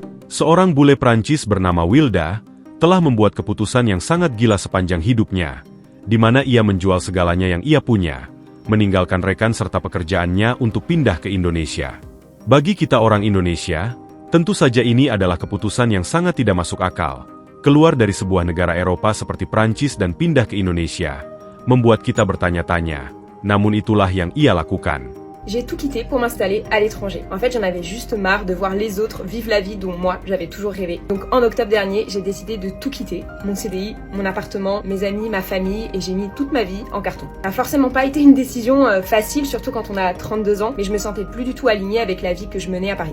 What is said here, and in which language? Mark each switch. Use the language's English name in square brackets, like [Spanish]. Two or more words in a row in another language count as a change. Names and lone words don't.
[Indonesian] Seorang bule Prancis bernama Wilda telah membuat keputusan yang sangat gila sepanjang hidupnya, di mana ia menjual segalanya yang ia punya, meninggalkan rekan serta pekerjaannya untuk pindah ke Indonesia. Bagi kita orang Indonesia, tentu saja ini adalah keputusan yang sangat tidak masuk akal. Keluar dari sebuah negara Eropa seperti Prancis dan pindah ke Indonesia, membuat kita bertanya-tanya, namun itulah yang ia lakukan. [French] J'ai tout quitté pour m'installer à l'étranger. En fait, j'en avais juste marre de voir les autres vivre la vie dont moi, j'avais toujours rêvé. Donc en octobre dernier, j'ai décidé de tout quitter. Mon CDI, mon appartement, mes amis, ma famille, et j'ai mis toute ma vie en carton. Ça n'a forcément pas été une décision facile, surtout quand on a 32 ans, mais je me sentais plus du tout alignée avec la vie que je menais à Paris.